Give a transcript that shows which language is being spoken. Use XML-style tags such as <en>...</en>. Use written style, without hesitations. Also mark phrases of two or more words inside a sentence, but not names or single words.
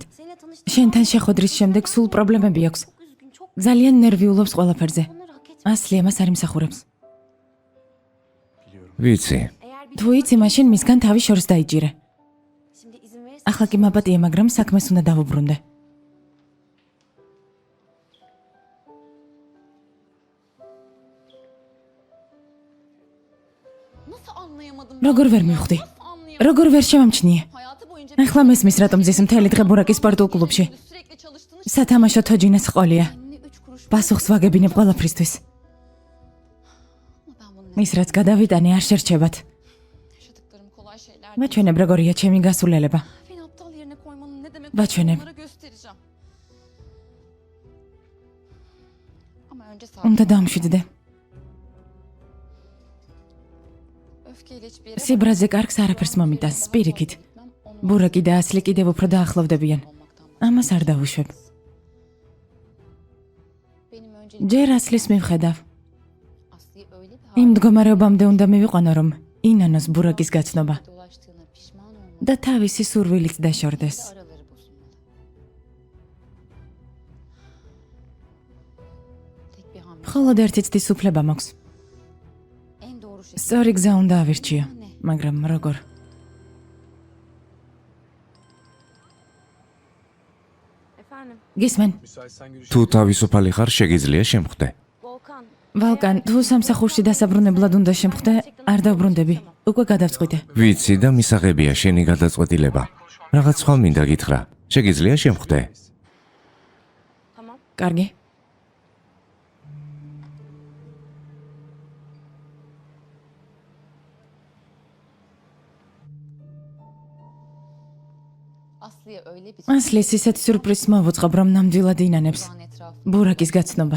<ka>შენთან შეხვედრის შემდეგ სულ პრობლემები აქვს. ძალიან ნერვიულობს ყველაფერზე. ასლი ამას არ იმსახურებს. ვიცი. თუ იცი, მაშინ მისგან თავი შორს დაიჭირე. ახლა კი მაპატიე, მაგრამ საქმეს უნდა დავუბრუნდე.</ka> <tr>Nasıl anlayamadım?</tr> <ka>როგორ ვერ მივხვდი? როგორ ვერ შევამჩნიე?</ka> <tr>Hayatı boyunca</tr> <ka>ახლა მესმის რატომ ზის მთელი დღე ბურაკის სპორტულ კლუბში.</ka> <tr>sürekli çalıştığını</tr> <ka>სათამაშო თოჯინას ყოლია.</ka> <tr>şimdi 3 kuruş</tr> <ka>პასუხს ვაგებინებ ყველაფრისთვის.</ka> <tr>ben bunu</tr> <ka>მის რაც გადავიტანე არ შერჩებათ.</ka> <tr>yaşadıklarım kolay şeyler.</tr> <ka>მაჩვენებ როგორია ჩემი გასულელება.</ka> <tr>Beni aptal yerine koymanın ne demek Baçönem. onlara göstereceğim. Ama önce</tr> <ka>უნდა</ka> <tr>sakin.</tr> <ka>დამშვიდდე.</ka> <tr>Öfkeyle hiçbir yere</tr> <ka>სიბრაზე კარგს არაფერს მომიტანს, სპირიკით. ბურაკი და ასლი კიდევ უფრო დაახლოვდებიან. ამას არ დავუშვებ.</ka> <tr>benim önce</tr> <ka>ჯერ ასლის მივხედავ.</ka> <tr>Aslı'yı öyle bir</tr> <ka>იმ მდგომარეობამდე უნდა მივიყვანო, რომ ინანოს ბურაკის გაცნობა</ka> <tr>halde dolaştığına pişman olmalı.</tr> <ka>და თავისი სურვილიც დაშორდეს.</ka> <tr>Araları bozulmalı. Tek bir hamle.</tr> <ka>მხოლოდ ერთი ცდის უფლება მაქვს.</ka> <tr>En doğru şey.</tr> <ka>სწორი გზა უნდა ავირჩიო, მაგრამ როგორ? გისმენ, თუ თავისუფალი ხარ, შეგიძლია შემხვდე. ვალკან, თუ სამსახურში დასაბრუნებლად უნდა შემხვდე, არ დავბრუნდები. უკვე გადავწყვიტე. ვიცი და მისაღებია შენი გადაწყვეტილება. რაღაც სხვა მინდა გითხრა. შეგიძლია შემხვდე. კარგი.</ka> <tr>Aslı'ya öyle bir</tr> <ka>ასლის ისეთ სიურპრიზს მოვუწყობ, რომ ნამდვილად ინანებს</ka> <tr>an etrafı</tr> <ka>ბურაკის გაცნობას.</ka>